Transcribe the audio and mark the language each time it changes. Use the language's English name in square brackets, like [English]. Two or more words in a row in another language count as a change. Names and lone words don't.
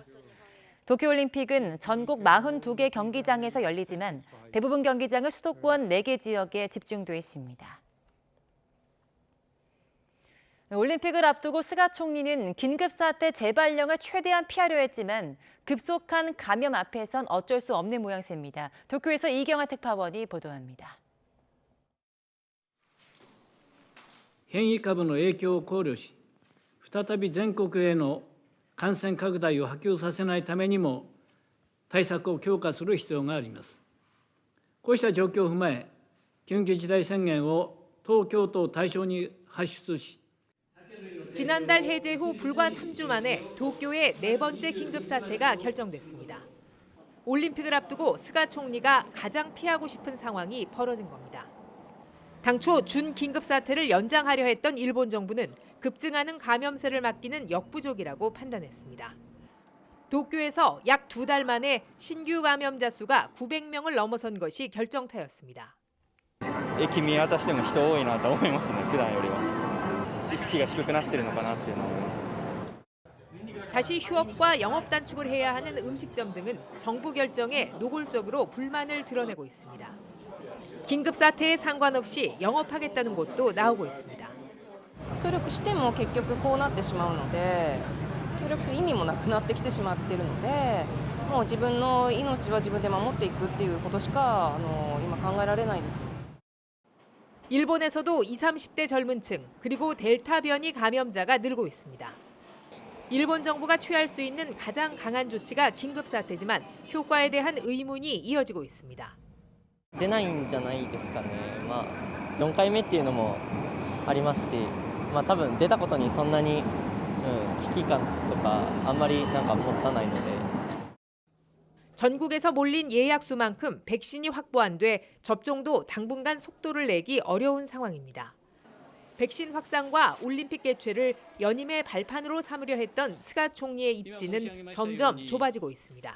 [Korean] 도쿄올림픽은 전국 42개 경기장에서 열리지만 대부분 경기장은 수도권 4개 지역에 집중돼 있습니다. 올림픽을 앞두고 스가 총리는 긴급사태 재발령을 최대한 피하려 했지만 급속한 감염 앞에선 어쩔 수 없는 모양새입니다. 도쿄에서 이경화 특파원이 보도합니다. [Japanese] 変異株の影響を考慮し、再び全国への感染拡大を波及させないためにも対策を強化する必要があります。こうした状況を踏まえ、緊急事態宣言を東京都を対象に発出し、 [Korean] 지난달 해제 후 불과 3주 만에 도쿄의 네 번째 긴급 사태가 결정됐습니다. 올림픽을 앞두고 스가 총리가 가장 피하고 싶은 상황이 벌어진 겁니다. 당초 준 긴급 사태를 연장하려 했던 일본 정부는 급증하는 감염세를 막기는 역부족이라고 판단했습니다. 도쿄에서 약 2달 만에 신규 감염자 수가 900명을 넘어선 것이 결정타였습니다. [Japanese] 駅見渡しても人多いなと思いますね、普段よりは。意識が低くなってるのかなっていうのは思います。 [Korean] 다시 휴업과 영업 단축을 해야 하는 음식점 등은 정부 결정에 노골적으로 불만을 드러내고 있습니다. 긴급 사태에 상관없이 영업하겠다는 곳도 나오고 있습니다. [Japanese] 協力しても結局こうなってしまうので、協力する意味もなくなってきてしまっているので、もう自分の命は自分で守っていくっていうことしか今考えられないです。 [Korean] 일본에서도 20, 30대 젊은 층 그리고 델타 변이 감염자가 늘고 있습니다. 일본 정부가 취할 수 있는 가장 강한 조치가 긴급 사태지만 효과에 대한 의문이 이어지고 있습니다. [Japanese] 出ないんじゃないですかね。4回目っていうのもありますし、多分出たことにそんなに、危機感とかあんまり持たないので。 [Korean] 전국에서 몰린 예약 수만큼 백신이 확보 안 돼 접종도 당분간 속도를 내기 어려운 상황입니다. 백신 확산과 올림픽 개최를 연임의 발판으로 삼으려 했던 스가 총리의 입지는 점점 좁아지고 있습니다.